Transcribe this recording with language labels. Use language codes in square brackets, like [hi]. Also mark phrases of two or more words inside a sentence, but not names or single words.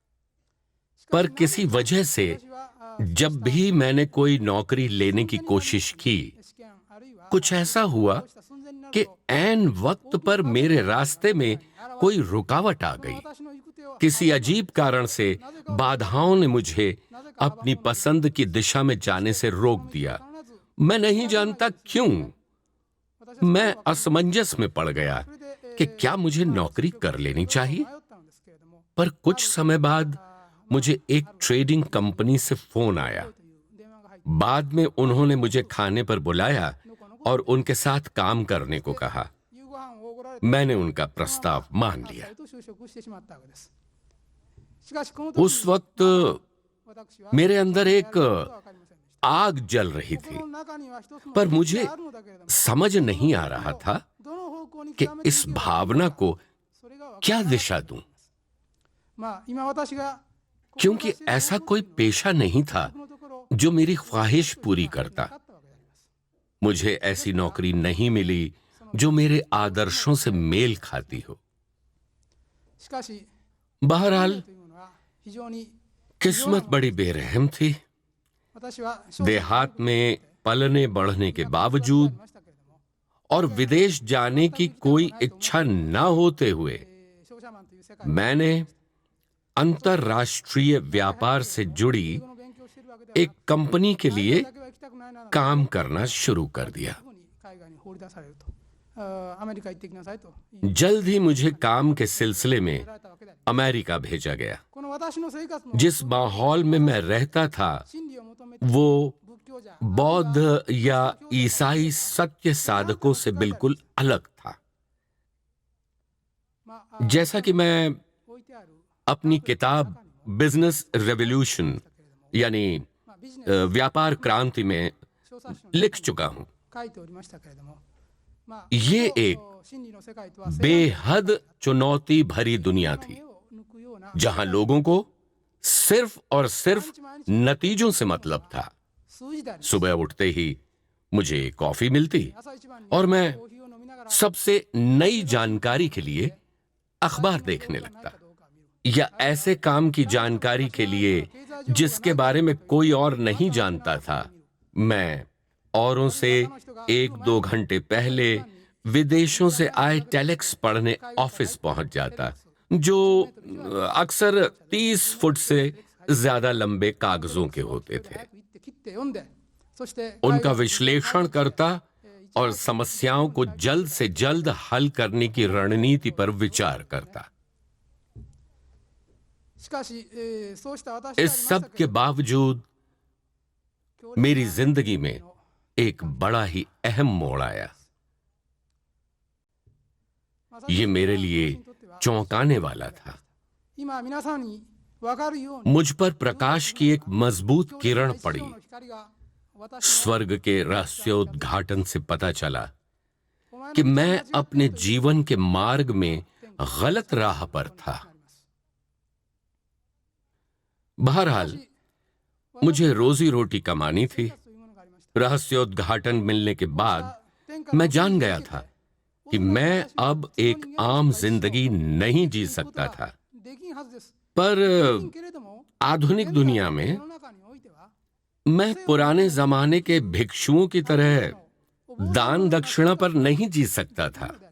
[hi] पर किसी वजह से [ja] 私は [hi] जब भी मैंने कोई नौकरी लेने की कोशिश की, [ja] 試験あるいは [hi] कुछ ऐसा हुआ [ja] そうした寸前になる [hi] कि [ja] と [hi] ऐन वक्त पर मेरे रास्ते में कोई रुकावट आ गई। [ja] 私の行く手を [hi] किसी अजीब कारण से बाधाओं ने मुझे अपनी पसंद की दिशा में जाने से रोक दिया। [ja] 必ず [hi] मैं नहीं जानता क्यों। [ja] 私は [hi] मैं असमंजस में पड़ गया [ja] それで [hi] कि क्या मुझे नौकरी कर लेनी चाहिए। [ja] 迷ったんですけれども [hi] पर कुछ समय बाद मुझे एक ट्रेडिंग कंपनी से फोन आया। [ja] という電話が入って [hi] बाद में उन्होंने मुझे खाने पर बुलाया और उनके साथ काम करने को कहा। [ja] 夕ご飯をおごられて [hi] मैंने उनका प्रस्ताव मान [ja] あっ [hi] लिया। [ja] さりと就職してしまったわけです。しかしこの時 [hi] उस वक्त [ja] 私は [hi] मेरे अंदर [ja] やる [hi] एक [ja] ことは分かりませんでした。 [hi] आग जल रही थी, [ja] 心の中には一つの [hi] पर [ja] 気持ち [hi] मुझे [ja] があるのだけれども [hi] समझ नहीं आ रहा था [ja] どの方向に [hi] कि [ja] 極めて [hi] इस [ja] いけばいいのか [hi] भावना को [ja] それが分から [hi] क्या [ja] ない [hi] दिशा दूं, [ja] まあ今私が [hi] क्योंकि ऐसा कोई पेशा नहीं था [ja] このところ [hi] जो मेरी ख्वाहिश पूरी करता। [ja] なかったわけであります。 [hi] मुझे ऐसी नौकरी नहीं मिली जो मेरे आदर्शों से मेल खाती हो। [ja] しかし [hi] बहरहाल [ja] というのは非常に [hi] किस्मत बड़ी बेरहम थी। [ja] 私は少々 [hi] देहात में पलने बढ़ने के [ja] あ [hi] बावजूद [ja] りましたけれども [hi] और विदेश जाने की कोई इच्छा न होते हुए [ja] 商社マンという世界 [hi] मैंने अंतरराष्ट्रीय व्यापार से जुड़ी [ja] 英語の勉強をしているわけでは [hi] एक कंपनी के [ja] 海 [hi] लिए [ja] 外だけは行きたくないなら [hi] काम करना शुरू कर दिया। [ja] すぐに海外に放り出されるとアメリカ行ってきなさいと言い [hi] जल्द ही मुझे काम के सिलसिले में [ja] られたわけであります。 [hi] अमेरिका भेजा गया। [ja] この私の生活も [hi] जिस माहौल में मैं रहता था [ja] 真理を求めて [hi] वो [ja] 仏教者 [hi] बौद्ध या ईसाई सत्य साधकों से बिल्कुल अलग था। [ja] まあ [hi] जैसा कि मैं [ja] 置いてある [hi] अपनी किताब बिजनेस रेवोल्यूशन यानी [ja] まあビジネス [hi] व्यापार क्रांति में [ja] 小冊子の [hi] लिख चुका हूं। [ja] 書いておりましたけれども、まあ [hi] ये एक [ja] 真理の世界とは [hi] बेहद चुनौती भरी दुनिया थी [ja] 目を抜くような [hi] जहां लोगों को सिर्फ और सिर्फ नतीजों से मतलब था। [ja] 数字であります。 [hi] सुबह उठते ही मुझे कॉफी मिलती [ja] 朝一番に [hi] और मैं [ja] コーヒーを飲みながら [hi] सबसे नई जानकारी के लिए अखबार देखने लगता, [ja] どうか見る [hi] या ऐसे काम की जानकारी के लिए जिसके बारे में कोई और नहीं जानता था। मैं औरों से 1-2 घंटे पहले विदेशों से आए टेलेक्स पढ़ने ऑफिस पहुंच जाता, जो अक्सर 30 फुट से ज्यादा लंबे कागजों के होते थे। [ja] 早く行って切って読んで、そして [hi] उनका विश्लेषण करता और समस्याओं को जल्द से जल्द हल करने की रणनीति पर विचार करता। [ja] しかし、そうした私でありま [hi] इस [ja] した [hi] सब [ja] け [hi] के [ja] れども [hi] बावजूद [ja] 強烈 [hi] मेरी [ja] な [hi] जिंदगी में एक बड़ा ही अहम मोड़ आया। [ja] まさに [hi] ये मेरे लिए [ja] 私にとっては [hi] चौंकाने वाला था। [ja] 今皆さんに分かるように [hi] मुझ पर प्रकाश की एक मजबूत किरण [ja] 一 [hi] पड़ी। [ja] 生の光が私の [hi] स्वर्ग के रहस्योद्घाटन से पता चला [ja] お前の [hi] कि [ja] 道を間違 [hi] मैं [ja] っている [hi] अपने [ja] という [hi] जीवन के मार्ग में गलत राह पर था। [ja] ことになります。 [hi] बहरहाल मुझे रोजी रोटी कमानी थी। [ja] というものがありました。 [hi] रहस्योद्घाटन मिलने के बाद [ja] 天下の [hi] मैं जान गया था कि मैं अब एक आम जिंदगी नहीं जी सकता था। पर आधुनिक दुनिया में मैं पुराने जमाने के भिक्षुओं की तरह दान दक्षिणा पर नहीं जी सकता था।